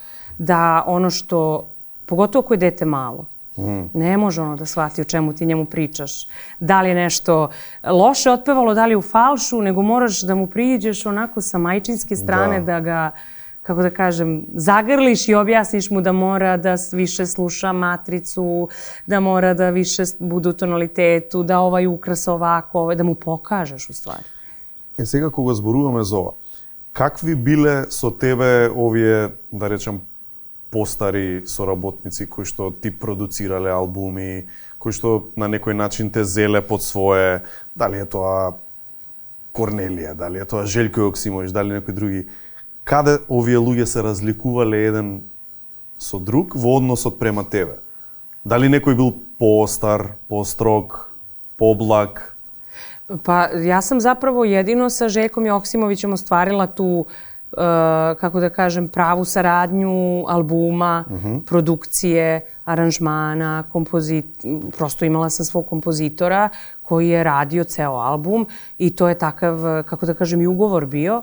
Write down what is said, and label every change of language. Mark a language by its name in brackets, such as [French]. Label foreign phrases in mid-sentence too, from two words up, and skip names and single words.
[Serbian] da ono što, pogotovo ako je dete malo, ne može ono da shvati o čemu ti njemu pričaš, da li je nešto loše otpevalo, da li je u falšu, nego moraš da mu priđeš onako sa majčinske strane da ga, kako da kažem, zagrliš i objasniš mu da mora da više sluša matricu, da mora da više bude u tonalitetu, da ovaj ukras ovako, da mu pokažeš u stvari. [Macedonian] Сега кога зборуваме за ова, какви биле со тебе овие, да речем, постари соработници кои што ти продуцирале албуми, кои што на некој начин те зеле под свое, дали е тоа Корнелија, дали е тоа Желјко Јоксимович, дали некои други, каде овие луѓе се разликувале еден со друг во односот према тебе? Дали некој бил постар, построг, поблаг? [Serbian] Pa ja sam zapravo jedino sa Željkom Joksimovićem ostvarila tu kako da kažem, pravu saradnju albuma, produkcije, aranžmana, prosto imala sam svog kompozitora koji je radio ceo album i to je takav, kako da kažem, i ugovor bio.